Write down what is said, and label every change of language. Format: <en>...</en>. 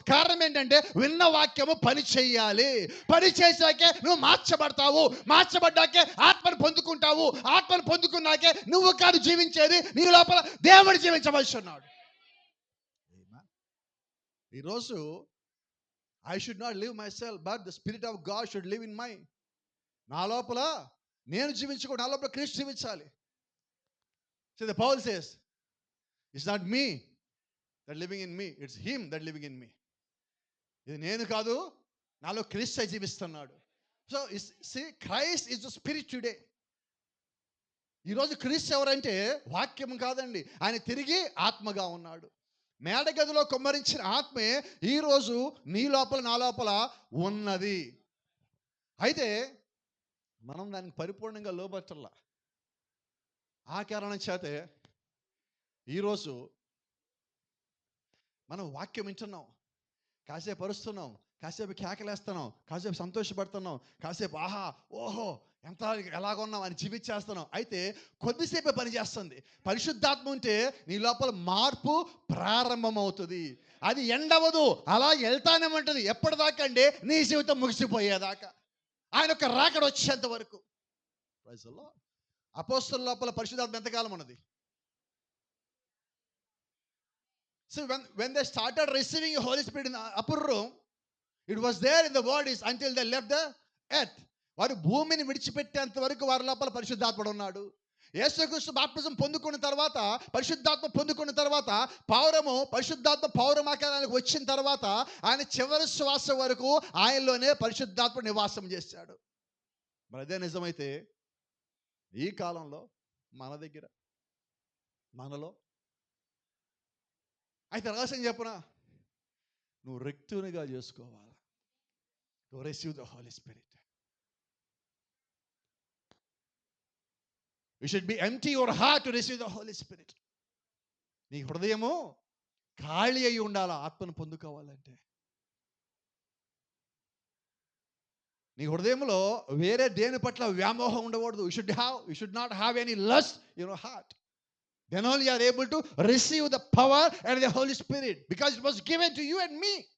<te>కారణం ఏంటంటే, విన్న వాక్యము పని చేయాలి. పని చేశాకే నువ్వు మార్చబడతావు. మార్చబడ్డాకే ఆత్మను పొందుకుంటావు. ఆత్మను పొందుకున్నాకే నువ్వు కాదు జీవించేది, నీ లోపల దేవుడు జీవించవలసి ఉన్నాడు. ఈరోజు</te> <en>I should not live myself, but the Spirit of God should live in me.</en> <te>నా లోపల నేను జీవించకూడదు, నా లోపల క్రీస్తు జీవించాలి.</te> <en>So the Paul says, it's not me that living in me, it's him that living in me.</en> <te>ఇది నేను కాదు, నాలో క్రీస్తు జీవిస్తున్నాడు.</te> <en>So see, Christ is the Spirit today.</en> <te>ఈరోజు క్రీస్తు ఎవరంటే వాక్యం కాదండి, ఆయన తిరిగి ఆత్మగా ఉన్నాడు. మేడగదిలో కుమ్మరించిన ఆత్మే ఈరోజు నీ లోపల నా లోపల ఉన్నది. అయితే మనం దానికి పరిపూర్ణంగా లోబట్టల్లా. ఆ కారణం చేతే ఈరోజు మనం వాక్యం వింటున్నాం, కాసేపు అరుస్తున్నాం, కాసేపు కేకలేస్తున్నాం, కాసేపు సంతోషపడుతున్నాం, కాసేపు ఆహా ఓహో ఎంత ఎలాగున్నాం అని జీవించేస్తున్నాం. అయితే కొద్దిసేపే పని చేస్తుంది. పరిశుద్ధాత్మ ఉంటే నీ లోపల మార్పు ప్రారంభమవుతుంది. అది ఎండవదు, అలా వెళ్తానే ఉంటుంది. ఎప్పటిదాకా అంటే నీ జీవితం ముగిసిపోయేదాకా, ఆయన యొక్క రాకడ వచ్చేంత వరకు. అపోస్తలుల లోపల పరిశుద్ధాత్మ ఎంతకాలం ఉన్నది?</te> <en>So when they started receiving the Holy Spirit in the upper room, it was there in the bodies until they left the earth.</en> <te>వారు భూమిని విడిచిపెట్టేంత వరకు వారి లోపల పరిశుద్ధాత్ముడు ఉన్నాడు. యేసుక్రీస్తు బాప్తిజం పొందుకున్న తర్వాత, పరిశుద్ధాత్మ పొందుకున్న తర్వాత, పరిశుద్ధాత్మ పౌరమాకారానికి వచ్చిన తర్వాత ఆయన చివరి శ్వాస వరకు ఆయనలోనే పరిశుద్ధాత్మ నివాసం చేశాడు. మరి అదే నిజమైతే ఈ కాలంలో మన దగ్గర, మనలో అయితే రహస్యం చెప్పనా, నువ్వు రిక్తునిగా చేసుకోవాలి.</te> <en>To receive the Holy Spirit. You should be empty your heart to receive the Holy Spirit.</en> <te>నీ హృదయము ఖాళీ అయి ఉండాలి ఆత్మను పొందుకోవాలంటే. నీ హృదయంలో వేరే దేని పట్ల వ్యామోహం ఉండకూడదు.</te> <en>You should not have any lust in your heart. Then only you are able to receive the power and the Holy Spirit, because it was given to you and me.</en>